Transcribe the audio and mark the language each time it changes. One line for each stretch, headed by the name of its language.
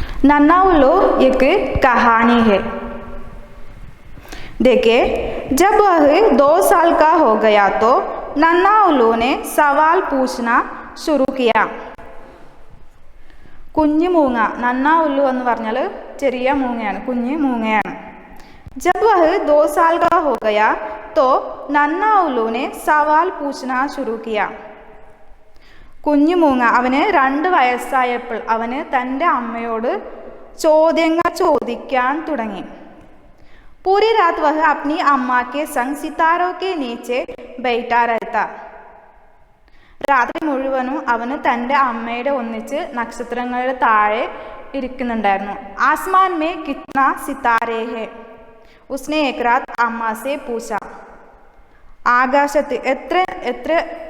Hindi: नन्हा उल्लू एक कहानी है. देखिए, जब वह 2 साल का हो गया तो नन्हा उल्लू ने सवाल पूछना शुरू किया.
Malayalam: കുഞ്ഞു മൂങ്ങ, നന്നാ ഉല്ലു എന്ന് പറഞ്ഞാൽ ചെറിയ മൂങ്ങയാണ്, കുഞ്ഞു മൂങ്ങയാണ്.
Hindi: जब वह 2 साल का हो गया तो नन्हा उल्लू ने सवाल पूछना शुरू किया.
Malayalam: കുഞ്ഞു മൂങ്ങ അവന് 2 വയസ്സായപ്പോൾ അവന് തൻ്റെ അമ്മയോട് ചോദ്യങ്ങൾ ചോദിക്കാൻ തുടങ്ങി.
Hindi: पूरी रात वह अपनी अम्मा के संग सितारों के नीचे बैठा रहता.
Malayalam: രാത്രി മുഴുവനും അവന് തൻ്റെ അമ്മയുടെ ഒന്നിച്ച് നക്ഷത്രങ്ങളുടെ താഴെ ഇരിക്കുന്നുണ്ടായിരുന്നു.
Hindi: ആസ്മാൻ മേ കിത്നാ സിതാരേ ഹേ उसने एक रात अम्मा से पूछा.
Malayalam: ആകാശത്ത് എത്ര